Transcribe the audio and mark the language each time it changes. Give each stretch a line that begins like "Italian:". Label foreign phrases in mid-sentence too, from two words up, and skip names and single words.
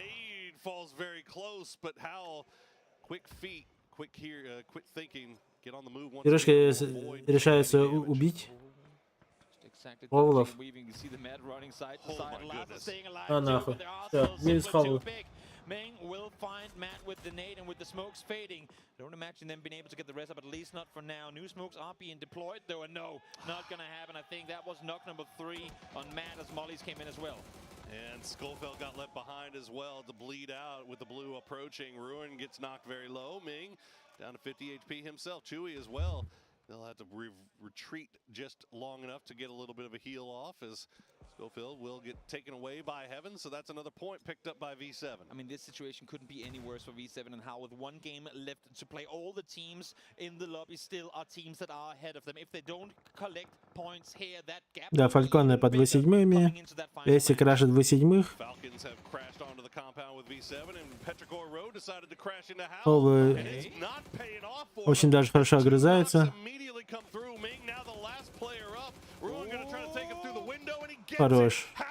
Russian: Пирожки решаются убить. Ховлов. А нахуй. Все, минус Ховл.
English: Ming will find Matt with the nade and with the smokes fading. Don't imagine them being able to get the rest up, at least not for now. New smokes are being deployed, though, and no, not gonna happen. I think that was knock number 3 on Matt as Molly's came in as well. And Schofield got left behind as well to bleed out with the blue approaching. Ruin gets knocked very low. Ming down to 50 HP himself. Chewy as well. They'll have to retreat just long enough to get a little bit of a heal off as Schofield will get taken away by Heaven, so that's another point picked up by V7. I mean, this situation couldn't be any worse for V7 and how with 1 game left to play, all the teams in the lobby still are teams that are ahead of them. If they don't collect points here, that gap...
Russian: Да, Фальконы под 27-ми. Если крашат 27-х. Ховлы очень даже хорошо огрызаются. Хорош.